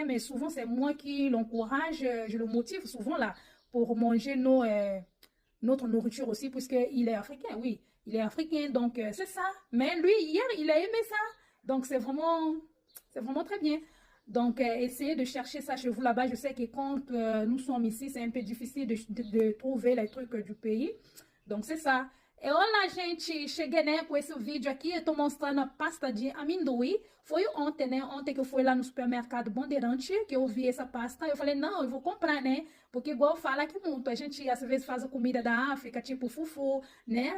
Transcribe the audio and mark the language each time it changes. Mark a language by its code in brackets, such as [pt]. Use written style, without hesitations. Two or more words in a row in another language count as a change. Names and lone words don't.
[fr] Mais souvent, c'est moi qui l'encourage. Je le motive souvent, là, pour manger notre nourriture aussi, puisqu'il est africain. Oui, il est africain. Donc, c'est ça. Mais lui, hier, il a aimé ça. Donc, c'est vraiment très bien. Donc, essayez de chercher ça chez vous là-bas. Je sais que quand nous sommes ici, c'est un peu difficile de trouver les trucs du pays. Donc, c'est ça. [pt] E olá, gente! Cheguei, né, com esse vídeo aqui. Eu tô mostrando a pasta de amendoim. Foi ontem, né? Ontem que eu fui lá no supermercado Bandeirante, que eu vi essa pasta. Eu falei, não, eu vou comprar, né? Porque igual fala aqui muito, a gente às vezes faz a comida da África, tipo fufu, né?